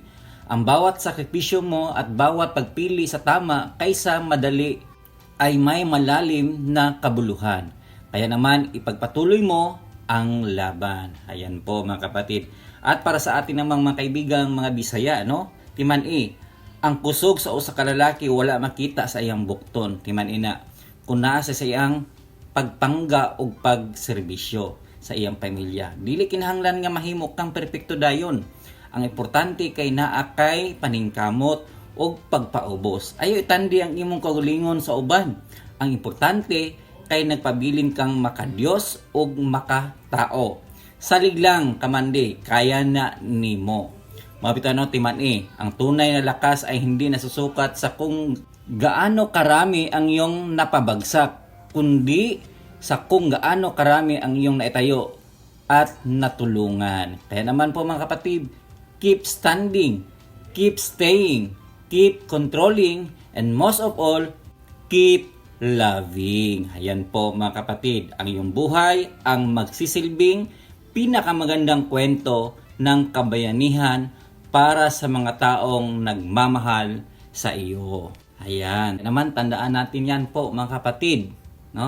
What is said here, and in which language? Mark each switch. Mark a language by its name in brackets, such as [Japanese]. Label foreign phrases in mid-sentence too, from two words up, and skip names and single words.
[Filipino] Ang bawat sakripisyo mo at bawat pagpili sa tama kaysa madali ay may malalim na kabuluhan. Kaya naman ipagpatuloy mo ang laban. Ayan po mga kapatid. At para sa atin namang mga kaibigang mga Bisaya, no? [Cebuano] Timan ang kusog sa usa ka lalaki wala makita sa iyang bukton. Timan na kung nasa sa iyang pagpangga o pagserbisyo sa iyang pamilya. Dili kinahanglan nga mahimok kang perpekto dayon. Ang importante kay naa kay paningkamot o pagpaubos. Ayaw itandi ang imong kaugalingon sa uban. Ang importante kay nagpabilin kang makadiyos o makatao. Salig lang kamande, kaya na nimo. [Filipino] Mabitano timan ang tunay na lakas ay hindi nasusukat sa kung gaano karami ang iyong napabagsak, kundi sa kung gaano karami ang iyong naitayo at natulungan. Kaya naman po mga kapatid, [English] keep standing, keep staying, keep controlling, and most of all, keep loving. [Filipino] Ayan po mga kapatid, ang iyong buhay ang magsisilbing pinakamagandang kwento ng kabayanihan para sa mga taong nagmamahal sa iyo. Ayan. Naman, tandaan natin yan po mga kapatid. No?